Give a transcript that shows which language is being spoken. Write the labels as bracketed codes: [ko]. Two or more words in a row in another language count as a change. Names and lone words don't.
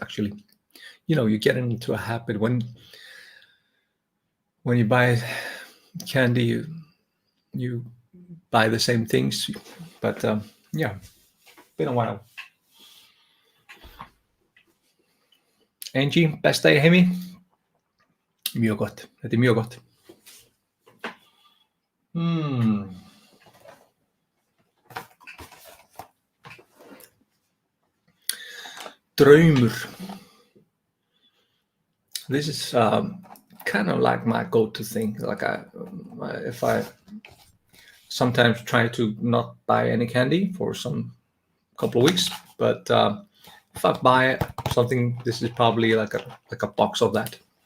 [en] Actually, you get into a habit when you buy candy, you buy the same things. But yeah, been a while. Angie, [is] besta í heimi? Mjög gott. Þetta er mjög gott. Draumur. [en] This is kind of like my go-to thing. Like if I sometimes try to not buy any candy for some couple of weeks, but if I buy something, this is probably like a box of that.